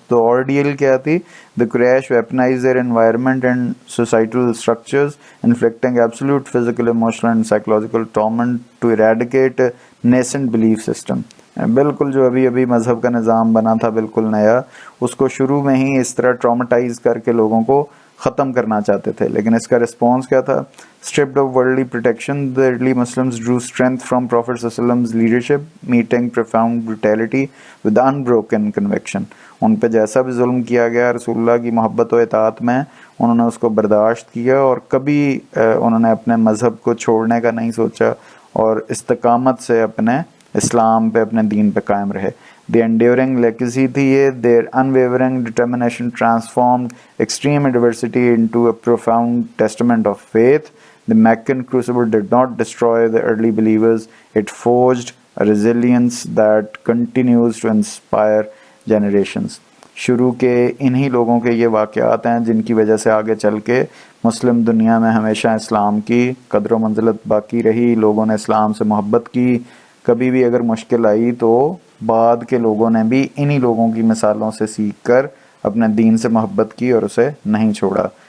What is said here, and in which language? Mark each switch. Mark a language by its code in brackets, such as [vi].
[ur] تو آرڈیل کیا تھی؟ [en] The Quraysh weaponised their environment and societal structures inflicting absolute physical emotional and psychological torment to eradicate nascent belief system. [ur] بالکل جو ابھی مذہب کا نظام بنا تھا بالکل نیا، اس کو شروع میں ہی اس طرح ٹرامیٹائز کر کے لوگوں کو ختم کرنا چاہتے تھے. لیکن اس کا رسپانس کیا تھا؟ [en] Stripped of worldly protection the early Muslims drew strength from Prophet صلی اللہ علیہ وسلم's leadership, meeting profound brutality with unbroken conviction. [ur] ان پہ جیسا بھی ظلم کیا گیا رسول اللہ کی محبت و اطاعت میں انہوں نے اس کو برداشت کیا، اور کبھی انہوں نے اپنے مذہب کو چھوڑنے کا نہیں سوچا، اور استقامت سے اپنے اسلام پہ، اپنے دین پہ قائم رہے. [en] The enduring legacy [ur] تھی یہ. [en] Their unwavering determination transformed extreme adversity into a profound testament of faith. The Meccan crucible did not destroy the early believers. It forged a resilience that continues to inspire generations. [ur] شروع کے انہی لوگوں کے یہ واقعات ہیں جن کی وجہ سے آگے چل کے مسلم دنیا میں ہمیشہ اسلام کی قدر و منزلت باقی رہی. لوگوں نے اسلام سے محبت کی. کبھی بھی اگر مشکل آئی تو بعد کے لوگوں نے بھی انہی لوگوں کی مثالوں سے سیکھ کر اپنے دین سے محبت کی اور اسے نہیں چھوڑا.